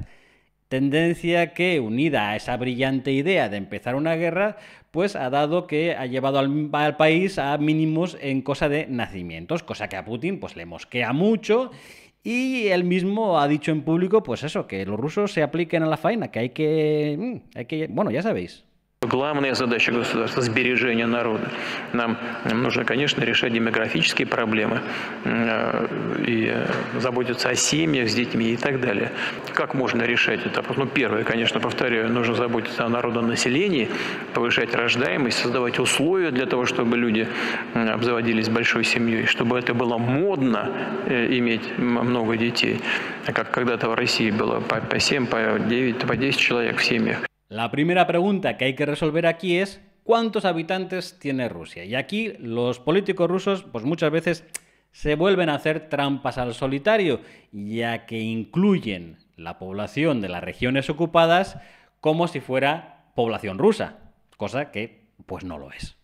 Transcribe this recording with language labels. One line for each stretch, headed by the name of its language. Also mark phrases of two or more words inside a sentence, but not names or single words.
Spanish: Tendencia que, unida a esa brillante idea de empezar una guerra, pues ha llevado al país a mínimos en cosa de nacimientos, cosa que a Putin pues le mosquea mucho, y él mismo ha dicho en público, pues eso, que los rusos se apliquen a la faena, que hay que, bueno, ya sabéis.
Russian: Главная задача государства – сбережение народа. Нам нужно, конечно, решать демографические проблемы и заботиться о семьях с детьми и так далее. Как можно решать это? Ну, первое, конечно, повторяю, нужно заботиться о народонаселении, повышать рождаемость, создавать условия для того, чтобы люди обзаводились большой семьей, чтобы это было модно иметь много детей, как когда-то в России было по 7, по 9, по 10 человек в семьях.
Spanish: La primera pregunta que hay que resolver aquí es ¿cuántos habitantes tiene Rusia? Y aquí los políticos rusos pues muchas veces se vuelven a hacer trampas al solitario, ya que incluyen la población de las regiones ocupadas como si fuera población rusa, cosa que pues no lo es.